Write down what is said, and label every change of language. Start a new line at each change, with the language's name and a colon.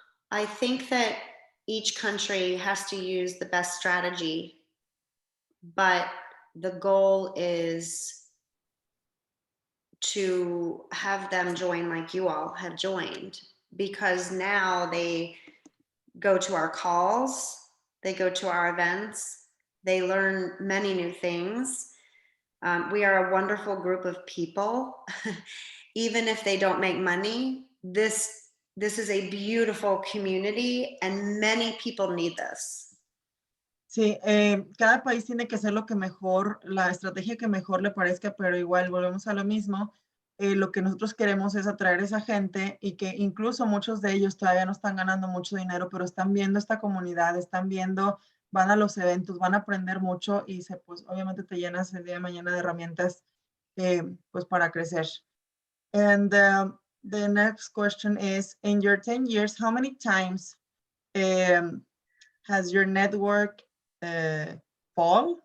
English: I think that each country has to use the best strategy, but the goal is to have them join like you all have joined, because now they go to our calls, they go to our events, they learn many new things. We are a wonderful group of people. Even if they don't make money, this is a beautiful community and many people need this.
Spanish: Sí, cada país tiene que hacer lo que mejor, la estrategia que mejor le parezca, pero igual volvemos a lo mismo. Lo que nosotros queremos es atraer a esa gente y que incluso muchos de ellos todavía no están ganando mucho dinero, pero están viendo esta comunidad, están viendo, van a los eventos, van a aprender mucho y pues obviamente te llenas el día de mañana de herramientas pues para crecer.
English: And the next question is, in your 10 years, how many times has your network fall?